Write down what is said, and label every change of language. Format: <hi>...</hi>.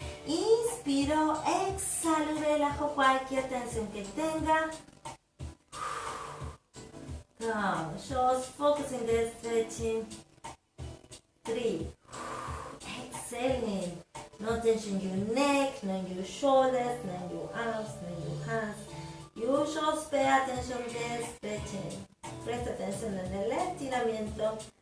<es>Inspiro, exhalo, relajo cualquier tensión que tenga.</es> <en>Go. Just focus in the stretching. 3. Exhaling. No tension in your neck, no in your shoulders, no in your arms, no in your hands. You just pay attention to the stretching.</en> <es>Presta atención en el estiramiento.</es>